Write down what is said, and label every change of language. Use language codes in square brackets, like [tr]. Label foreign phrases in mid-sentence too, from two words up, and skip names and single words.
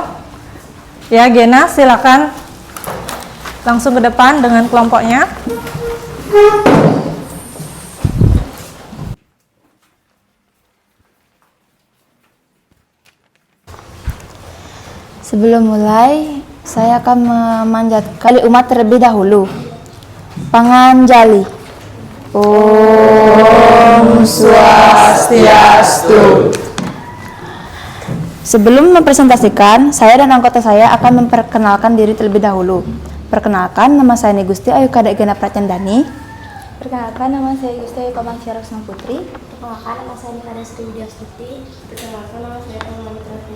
[id] Ya, Gena, silakan langsung ke depan dengan kelompoknya. Sebelum mulai, saya akan memanjatkan kali umat terlebih dahulu. [sa] Panganjali. Om Swastiastu. [id] Sebelum mempresentasikan, saya dan anggota saya akan memperkenalkan diri terlebih dahulu. Perkenalkan, nama saya Gusti Ayu Kadek Gena Pratyandani. Perkenalkan, nama saya Gusti Ayu Kamangsyah Rasna Putri. Perkenalkan, nama saya Nikada Sri Widya Astuti. Perkenalkan, nama saya Muhammad Rafiq.